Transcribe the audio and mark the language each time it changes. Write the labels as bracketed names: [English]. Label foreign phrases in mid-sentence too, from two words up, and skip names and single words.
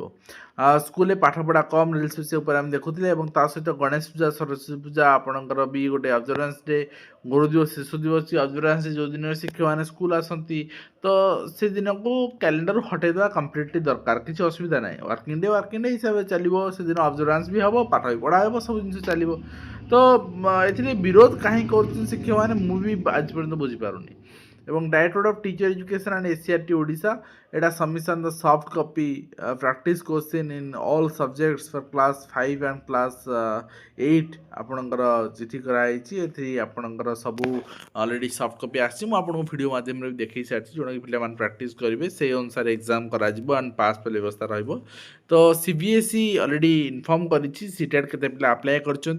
[Odia] ସ୍କୁଲରେ ପାଠପଢ଼ା କମ୍ ରିଲ୍ସ ବିଷୟ ଉପରେ ଆମେ ଦେଖୁଥିଲେ ଏବଂ ତା ସହିତ ଗଣେଶ ପୂଜା ସରସ୍ୱତୀ ପୂଜା ଆପଣଙ୍କର ବି ଗୋଟେ [English] observance day, [Odia] ଗୁରୁ ଦିବସ ଶିଶୁ ଦିବସ [English] observance day, [Odia] ଯେଉଁ ଦିନରେ ଶିକ୍ଷକମାନେ ସ୍କୁଲ ଆସନ୍ତି, ତ ସେ ଦିନକୁ କ୍ୟାଲେଣ୍ଡରରୁ ହଟେଇ ଦେବା କମ୍ପ୍ଲିଟଲି ଦରକାର। କିଛି ଅସୁବିଧା ନାହିଁ, [English] working day [Odia] ହିସାବରେ ଚାଲିବ। ସେଦିନ ଅବଜରଭାନ୍ସ ବି ହେବ, ପାଠ ବି ପଢ଼ା ହେବ, ସବୁ ଜିନିଷ ଚାଲିବ। ତ ଏଥିରେ ବିରୋଧ କାହିଁକି କରୁଛନ୍ତି ଶିକ୍ଷକମାନେ, ମୁଁ ବି ଆଜି ପର୍ଯ୍ୟନ୍ତ ବୁଝିପାରୁନି। [English] ଏବଂ Directorate of Teacher Education and SCRT ଓଡ଼ିଶା এটা submission the soft copy practice question in all subjects for class 5 and class 8 [Odia] ଆପଣଙ୍କର ଚିଠି କରାଯାଇଛି। ଏଥିରେ ଆପଣଙ୍କର ସବୁ [English] already soft copy [Odia] ଆସିଛି। ମୁଁ ଆପଣଙ୍କୁ ଭିଡ଼ିଓ ମାଧ୍ୟମରେ ବି ଦେଖେଇ ସାରିଛି, ଯେଉଁଟାକି ପିଲାମାନେ ପ୍ରାକ୍ଟିସ୍ କରିବେ, ସେଇ ଅନୁସାରେ ଏକ୍ଜାମ୍ କରାଯିବ [English] and pass fail [Odia] ବ୍ୟବସ୍ଥା ରହିବ। ତ CBSE [English] already inform [Odia] କରିଛି ସିଟେଟ୍ କେତେ ପିଲା ଆପ୍ଲାଏ କରିଛନ୍ତି।